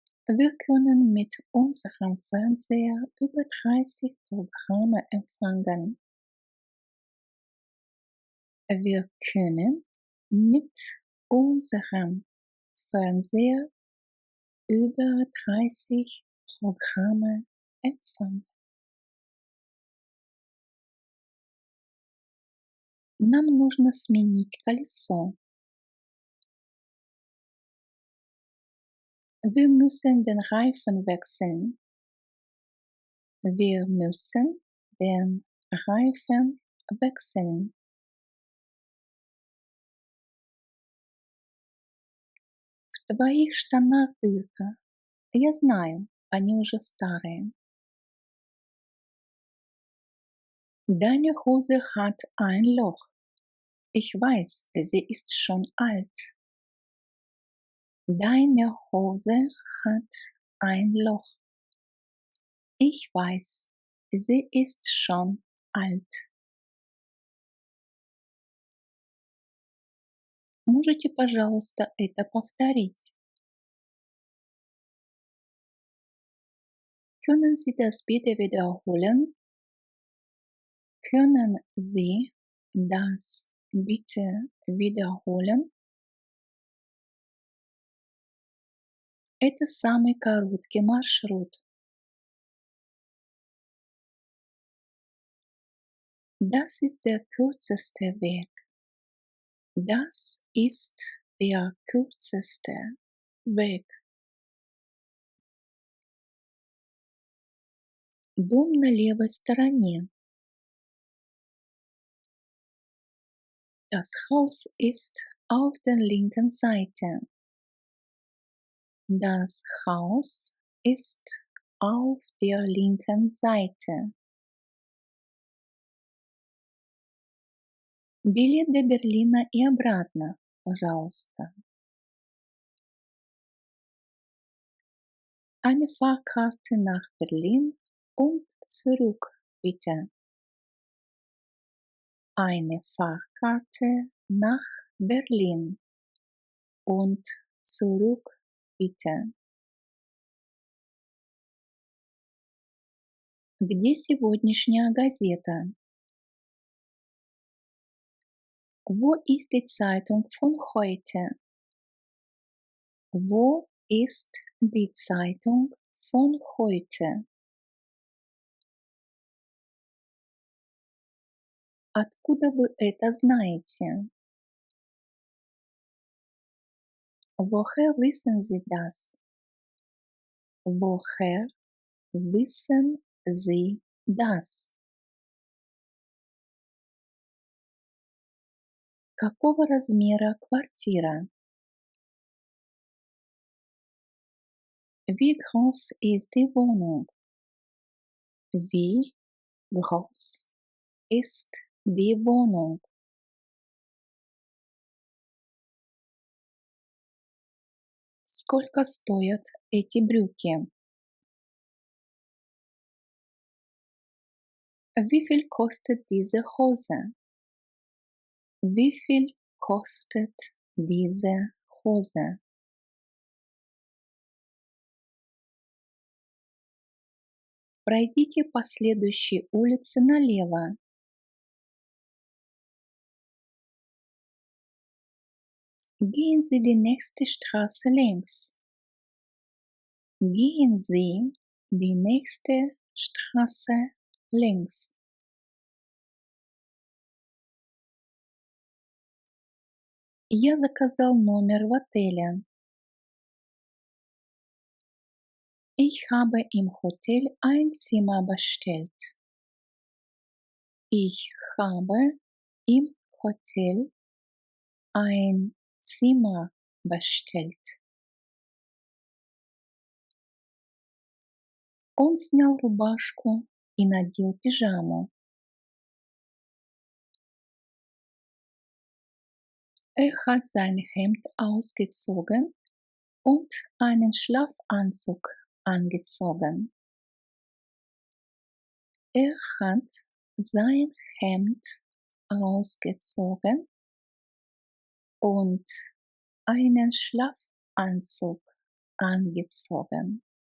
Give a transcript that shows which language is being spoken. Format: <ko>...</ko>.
<de>Wir können mit unserem Fernseher über 30 Programme empfangen. Wir können mit unserem Fernseher über 30 Programme empfangen.</de> <ru>Нам нужно сменить колесо.</ru> <de>Wir müssen den Reifen wechseln. Wir müssen den Reifen wechseln.</de> <ru>В твоих штанах дырка. Я знаю, они уже старые.</ru> <de>Deine Hose hat ein Loch. Ich weiß, sie ist schon alt. Deine Hose hat ein Loch. Ich weiß, sie ist schon alt.</de> <ru>Можете, пожалуйста, это повторить?</ru> <de>Können Sie das bitte wiederholen? Können Sie das bitte wiederholen?</de> <ru>Это самый короткий маршрут.</ru> <de>Das ist der kürzeste Weg. Das ist der kürzeste Weg.</de> <ru>Дом на левой стороне.</ru> <de>Das Haus ist auf der linken Seite. Das Haus ist auf der linken Seite.</de> <ru>Билет до Берлина и обратно, пожалуйста.</ru> <de>Eine Fahrkarte nach Berlin und zurück, bitte. Eine Fahrkarte nach Berlin und zurück, bitte.</de> <ru>Где сегодняшняя газета?</ru> <de>Wo ist die Zeitung von heute? Wo ist die Zeitung von heute?</de> <ru>Откуда вы это знаете?</ru> <de>Woher wissen Sie das? Woher wissen Sie das?</de> <ru>Какого размера квартира?</ru> <de>Wie groß ist die Wohnung? Wie groß ist die Wohnung?</de> <ru>Сколько стоят эти брюки?</ru> <de>Wie viel kostet diese Hose? Wie viel kostet diese Hose?</de> <ru>Пройдите по следующей улице налево.</ru> <de>Gehen Sie die nächste Straße links. Gehen Sie die nächste Straße links.</de> <ru>Я заказал номер в отеле.</ru> <de>Ich habe im Hotel ein Zimmer bestellt. Ich habe im Hotel ein Zimmer bestellt.</de> <ru>Он снял рубашку и надел пижаму.</ru> <de>Er hat sein Hemd ausgezogen und einen Schlafanzug angezogen. Er hat sein Hemd ausgezogen und einen Schlafanzug angezogen.</de>